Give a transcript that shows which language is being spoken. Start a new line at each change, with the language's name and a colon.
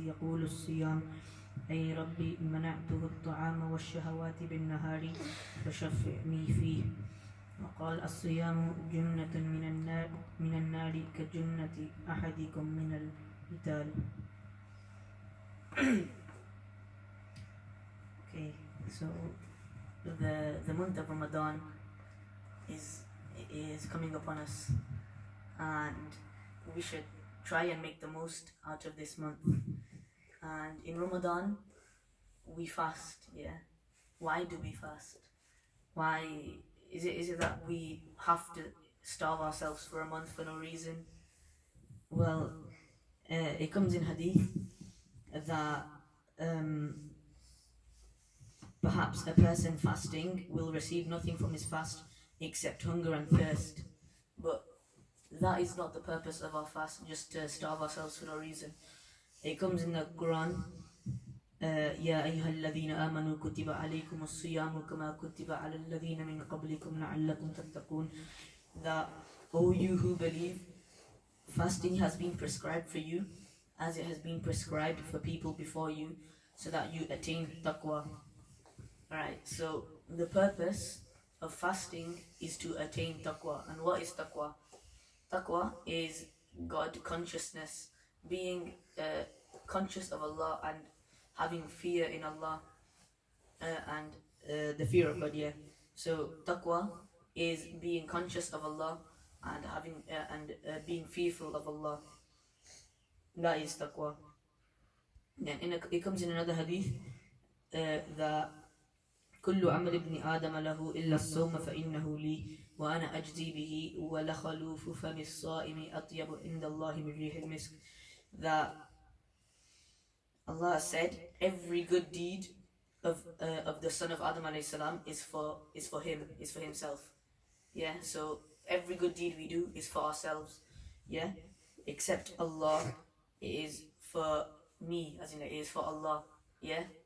Arabic: يقول الصيام: أي ربي منعته الطعام والشهوات بالنهار فشفعني فيه. وقال: الصيام جنة من النار كجنة أحدكم من القتال.
English: Okay, so the month of Ramadan is coming upon us, and we should try and make the most out of this month. And in Ramadan we fast. Yeah, why do we fast? Why is it that we have to starve ourselves for a month for no reason? Well, it comes in hadith that perhaps a person fasting will receive nothing from his fast except hunger and thirst. But that is not the purpose of our fast, just to starve ourselves for no reason. It comes in the Quran:
Arabic: يا أيها الذين آمنوا كتب عليكم الصيام كما كتب على الذين من قبلكم لعلكم تتقون.
English: That, O you who believe, fasting has been prescribed for you as it has been prescribed for people before you, so that you attain taqwa. Alright, so the purpose of fasting is to attain taqwa. And what is taqwa? Taqwa is God consciousness, being conscious of Allah and having fear in Allah, and the fear of God. Yeah. So taqwa is being conscious of Allah and having being fearful of Allah. That is taqwa. Then it comes in another hadith that
Arabic: كل عمل ابن آدم له إلا الصوم فإنه لي وأنا أجزي به ولخلوف فم الصائم أطيب عند الله من ريح المسك.
English: That Allah said every good deed of the son of Adam alayhi salam is for him, is for himself. Yeah, so every good deed we do is for ourselves. Yeah, except Allah, it is for me, as in it is for Allah. Yeah.